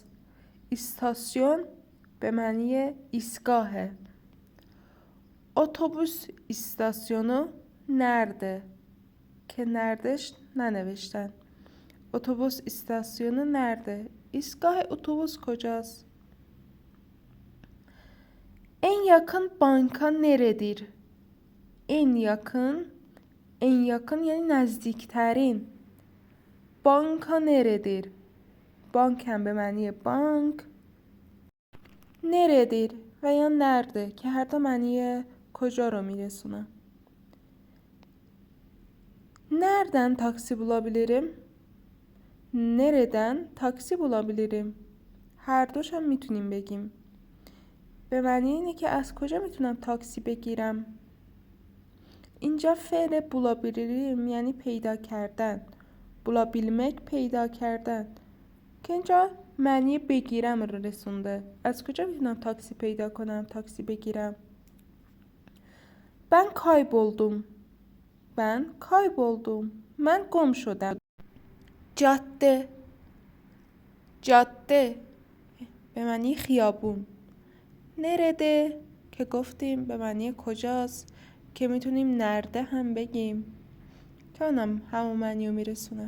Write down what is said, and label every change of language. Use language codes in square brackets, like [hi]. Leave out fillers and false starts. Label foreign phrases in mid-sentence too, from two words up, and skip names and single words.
[fa] استاسیون به معنی ایستگاهه. [tr] otobüs istasyonu nerede؟ [fa] که نردش ننوشتن. [tr] otobüs istasyonu nerede? [fa] ایستگاه اتوبوس کجاست؟ [tr] En yakın banka neredir؟ en yakın [fa] یعنی نزدیکترین. [tr] banka neredir؟ [fa] بانک هم به معنی بانک. neredir و یا nerede که هر دو معنی کجا رو میرسونه. [tr] nereden taksi bulabilirim؟ nereden taksi bulabilirim؟ [fa] هر دوش هم میتونیم بگیم. به معنی اینه که از کجا میتونم تاکسی بگیرم. اینجا فعل bulabilirim یعنی پیدا کردن. bulabilmek پیدا کردن که اینجا معنی بگیرم رو رسونده. از کجا میتونم تاکسی پیدا کنم، تاکسی بگیرم. [tr] ben kayboldum. [fa] من گم شدم. جاده به معنی خیابون. نرده که گفتیم به معنی کجاست که میتونیم نرده هم بگیم که اونم همون معنی رو میرسونه.